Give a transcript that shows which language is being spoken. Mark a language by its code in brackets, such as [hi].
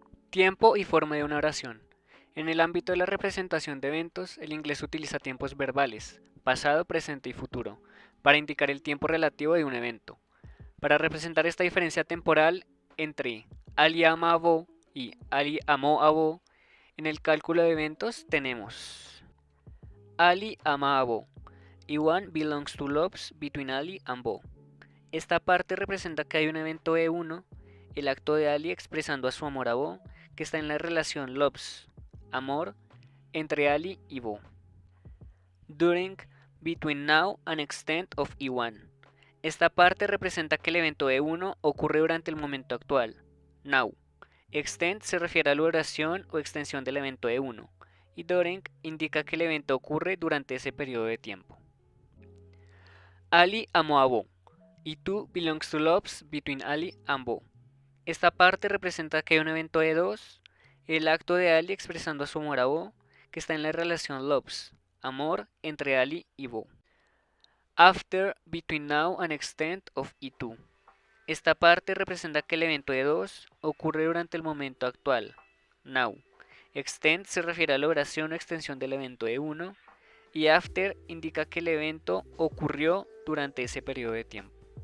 [es] Tiempo y forma de una oración. En el ámbito de la representación de eventos, el inglés utiliza tiempos verbales, pasado, presente y futuro, para indicar el tiempo relativo de un evento. Para representar esta diferencia temporal entre Ali ama a Bo y Ali amó a Bo, en el cálculo de eventos tenemos Ali ama a Bo. [en] E1 belongs to loves between Ali and Bo. [es] Esta parte representa que hay un evento E1, el acto de Ali expresando a su amor a Bo, que está en la relación loves, amor, entre Ali y Bo. [en] During, between now and extent of E1. [es] Esta parte representa que el evento E1 ocurre durante el momento actual, now. Extent se refiere a la duración o extensión del evento E1, y during indica que el evento ocurre durante ese periodo de tiempo. Ali amó a Bo. [en] E2 belongs to loves between Ali and Bo. [es] Esta parte representa que hay un evento E2, el acto de Ali expresando su amor a Bo, que está en la relación loves, amor, entre Ali y Bo. [en] After, between now and extent of E2. [es] Esta parte representa que el evento E2 ocurre durante el momento actual, now. Extent se refiere a la duración o extensión del evento E1, y after indica que el evento ocurrió durante ese periodo de tiempo.